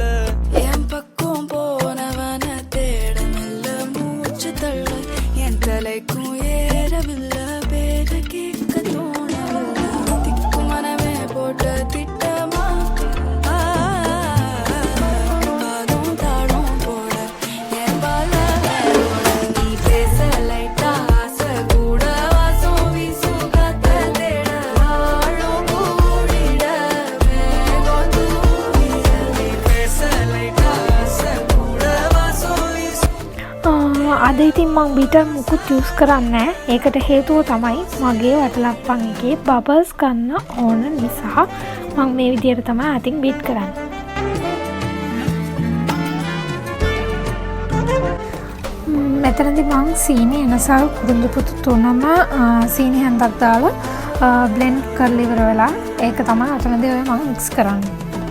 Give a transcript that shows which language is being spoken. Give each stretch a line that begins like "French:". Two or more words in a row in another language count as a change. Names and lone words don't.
Tamil: என் பக்கம் போனவன தேட மெல்ல மூச்சு தள்ள என் தலைக்கும் ஏறவில்லை பேர கேட்க தோணவில்லை திக்கு மனமே போட்ட திட்டமா பாதம் தாழும் போட என் பால நீ பேச லைட்டா ஆசை கூட வாசம் வீசும் காத்த தேட வாழும் கூடிட மேகம் தூவிட நீ பேச லைட்டா ஆசை கூட வாசம் வீசும்
Sinhala: අද ඉතින් මං බීටර් මුකුත් යූස් කරන්නේ නැහැ. ඒකට හේතුව තමයි මගේ වටලප්පන් එකේ බබල්ස් ගන්න ඕන නිසා මං මේ විදියට තමයි අතින් බීට් කරන්නේ. මෙතනදී මං සීනි එනසල් කුරුඳු පුතු තුනම සීනි හැන්දක් දාලා බ්ලෙන්ඩ් කරලා ඉවර වෙලා ඒක තමයි අතනදී ඔය මං මික්ස් කරන්නේ.